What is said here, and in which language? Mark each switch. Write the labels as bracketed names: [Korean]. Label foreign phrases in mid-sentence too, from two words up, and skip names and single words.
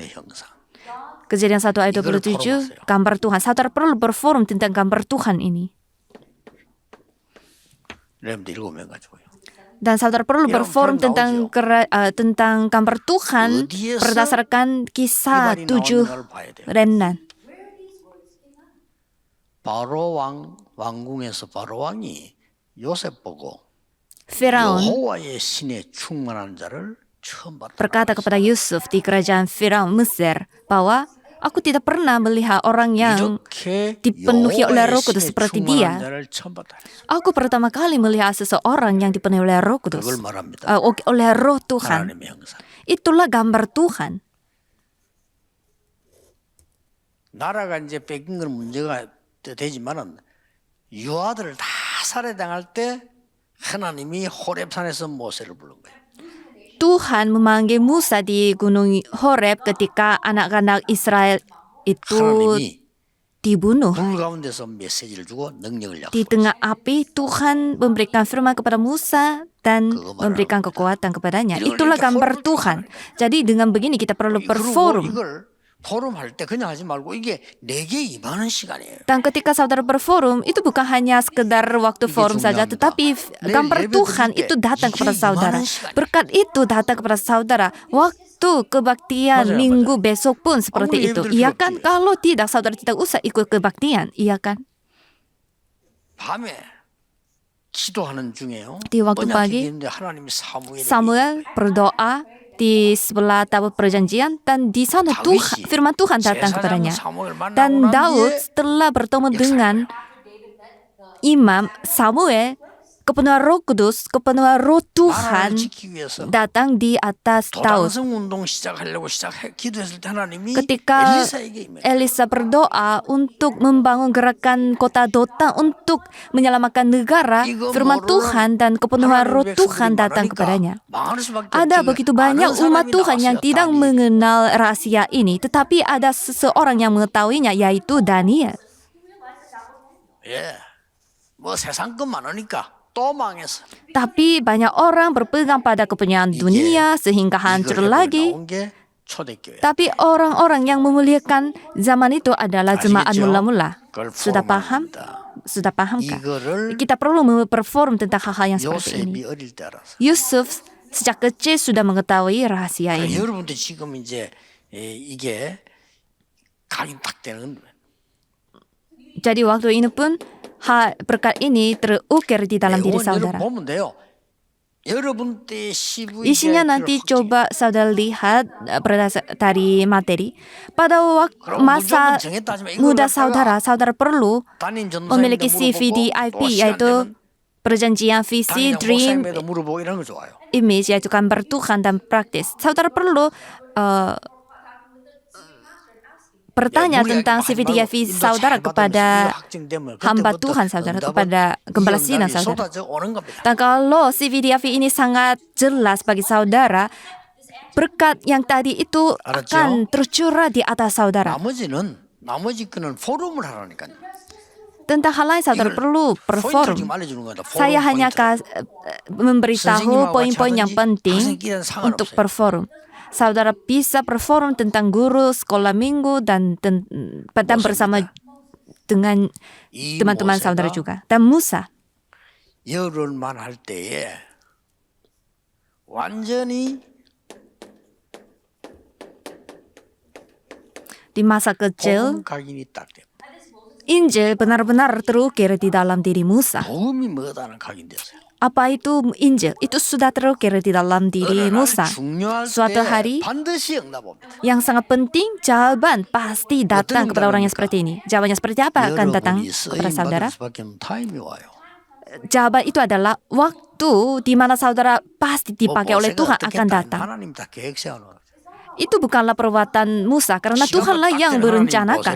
[Indonesian] Kejadian 1 ayat 27, gambar Tuhan. Saudara perlu berforum tentang gambar Tuhan ini. Dan saudara perlu berforum tentang gambar Tuhan berdasarkan kisah 7 remnan. [Korean] 바로 왕궁에서 바로 왕이 요셉 보고 [Indonesian] Firaun [Korean] 여호와의 신에 충만한 자를 처음 봤다. [Indonesian] berkata kepada Yusuf di kerajaan Firaun Mesir bahwa aku tidak pernah melihat orang yang dipenuhi oleh Roh Kudus seperti dia. Aku pertama kali melihat seseorang yang dipenuhi oleh Roh Kudus, oleh Roh Tuhan. Itulah gambar Tuhan. [Korean] 나라가 이제 뺏긴 건 문제가 되지만은 유아들을 다 살해당할 때 하나님이 호렙산에서 모세를 부른 거예요. [Indonesian] Tuhan memanggil Musa di Gunung Horeb ketika anak-anak Israel itu dibunuh. [Korean] 불 가운데서 메시지를 주고 능력을 [Indonesian] Di tengah api, Tuhan memberikan firman kepada Musa dan memberikan kekuatan kepadanya. Itulah gambar Tuhan. Jadi dengan begini kita perlu berforum. [Korean] 포럼 할 때 그냥 하지 말고 이게 내게 임하는 시간이에요. [Indonesian] Dan ketika saudara berforum, itu bukan hanya sekedar waktu forum saja, tetapi gambar Tuhan itu datang kepada saudara. Berkat itu datang kepada saudara. Waktu kebaktian minggu besok pun seperti itu. Iya kan? Kalau tidak, saudara tidak usah ikut kebaktian. Iya kan? [Korean] 밤에 기도하는 중에요. [Indonesian] Di waktu [Korean] 번역해 [Indonesian] pagi, [Korean] 있는데 하나님이 사무엘에게 [Indonesian] Samuel berdoa di sebelah tabut perjanjian dan di sana [Korean] 다윗이 [Indonesian] firman Tuhan datang [Korean] 제사장 [Indonesian] kepadanya. [Korean] 사무엘 만나고 [Indonesian] Dan [Korean] 난 [Indonesian] Daud [Korean] 뒤에 [Indonesian] setelah bertemu [Korean] 역사한 [Indonesian] dengan Imam Samuel, kepenuhan Roh Kudus, kepenuhan Roh [Korean] 나라를 [Indonesian] Tuhan [Korean] 지키기 위해서 [Indonesian] datang di atas Daud. [Korean] 도당성 운동 시작하려고 기도했을 때 하나님이 [Indonesian] Ketika [Korean] 엘리사에게 임했어요. [Indonesian] Elisa berdoa untuk membangun gerakan kota Dothan untuk menyelamatkan negara, firman Tuhan dan kepenuhan Roh Tuhan datang kepadanya. Ada begitu banyak umat Tuhan yang tidak mengenal rahasia ini, tetapi ada seseorang yang mengetahuinya, yaitu Daniel. [Korean] 예, 뭐 세상 것 많으니까 또 망했어. [Indonesian] Tapi banyak orang berpegang pada kepunyaan dunia sehingga hancur lagi. [Korean] 나온 게 초대교회. [Indonesian] Tapi orang-orang yang memuliakan zaman itu adalah jemaat [Korean] 아시겠죠? [Indonesian] mula-mula. [Korean] 그걸 [Indonesian] Sudah paham? [Korean] 포럼합니다. [Indonesian] Sudah pahamkah? [Korean] 이거를 [Indonesian] Kita perlu memperform tentang hal-hal yang seperti [Korean] 요셉이 [Indonesian] ini. [Korean] 어릴 때 알았어. [Indonesian] Yusuf sejak kecil sudah mengetahui rahasia ini. [Korean] 여러분들 지금 이제 이게 각인 딱 되는 거예요. [Indonesian] Jadi waktu ini pun berkat ini terukir di dalam diri saudara. [Korean] 보면 돼요. 여러분 때 CV [Indonesian] Isinya nanti coba saudara lihat berdasar dari materi. Pada waktu masa muda saudara, saudara perlu memiliki CV DIP, yaitu perjanjian visi, dream, [Korean] 물어보고 이런 거 좋아요. [Indonesian] image, yaitu gambar Tuhan dan praktis. Saudara perlu bertanya tentang CVDIV saudara kepada hamba Tuhan saudara, kepada gembala sidang saudara. Dan kalau CVDIV ini sangat jelas bagi saudara, berkat yang tadi itu akan tercurah di atas saudara. [Korean] 나머지 거는 포럼을 하라니까요. [Indonesian] Tentang hal lain saudara perlu perform. Saya hanya memberitahu poin-poin yang penting untuk perform. Saudara bisa perform tentang guru sekolah minggu dan bersama dengan teman-teman saudara juga. Dan Musa [Korean] 열흘만 할 때에 완전히 [Indonesian] di masa kecil, [Korean] 각인이 딱 돼. [Indonesian] Injil benar-benar terukir di dalam diri Musa. [Korean] 복음이 뭐다는 각인됐어요. [Indonesian] Apa itu Injil? Itu sudah terukir di dalam diri Musa. Suatu hari [Korean] 반드시 응답합니다. [Indonesian] yang sangat penting, jawaban pasti datang kepada orang yang seperti ini. Jawabannya seperti apa akan datang kepada saudara? Jawaban itu adalah waktu di mana saudara pasti dipakai oleh Tuhan akan datang. Itu bukanlah perbuatan Musa, karena Tuhanlah yang berencanakan.